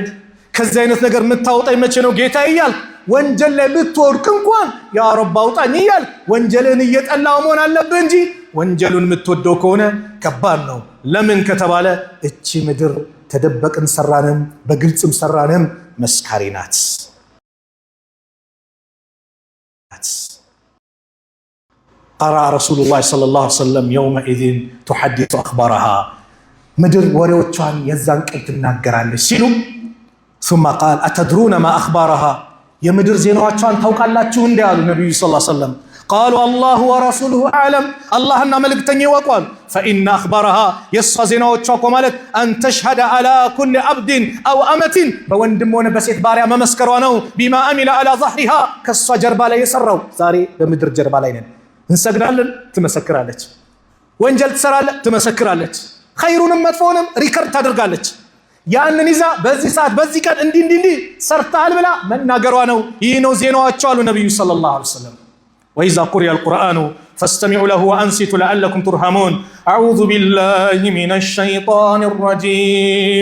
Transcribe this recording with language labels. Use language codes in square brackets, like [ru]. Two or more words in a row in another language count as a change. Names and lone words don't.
[am] ከዚህ አይነት ነገር የምታወጣኝ መቼ ነው ጌታ እያል ወንጀል ላይ ብትወድቅ እንኳን [ar] يا رب [am] አውጣኝ እያል ወንጀልን እየጠላው መሆን አለብህ እንጂ ወንጀሉን የምትወደው ከሆነ ከባድ ነው። ለምን ከተባለ እቺ ምድር ተደበቅን ሰራንም በግልጽም ሰራንም መስካሪ ናት። [ar] قرأ رسول الله صلى الله عليه وسلم يومئذ تحدث أخبارها፣ [am] ምድር ወሬዎቿን የዛን ቀን ትናገራለች ሲሉ [ar] ثم قال أتدرون ما أخبارها، [am] የምድር ዜናዎቿን ታውቃላችሁ እንዴ አሉ ነብዩ [ar] صلى الله عليه ወሰለም። قالوا الله ورسوله أعلم፣ [am] አላህና መልእክተኛው ያውቃሉ። [ar] فإن أخبارها [am] የሷ ዜናዎቿ እኮ ማለት [ar] أن تشهد على كل عبد أو [am] أمة፣ በወንድም ሆነ በሴት ባሪያ መመስከሯ ነው። [ar] بما عمل على ظهرها፣ [am] ከሷ ጀርባ ላይ የሰራው። ዛሬ በምድር ጀርባ ላይ ነን። እንሰግዳለን፣ ትመሰክራለች። ወንጀል ትሰራለች፣ ትመሰክራለች። ኸይሩንም መጥፎውንም ሪከርድ ታደርጋለች። ያንን ይዛ በዚህ ሰዓት በዚህ ቀን እንዲህ ሰርተሃል ብላ መናገሯ ነው። ይህ ነው ዜናዎቿ አሉ ነብዩ [ar] صلى الله عليه وسلم። وإذا قرئ القرآن فاستمعوا له وأنصتوا لعلكم ترحمون أعوذ بالله من الشيطان الرجيم።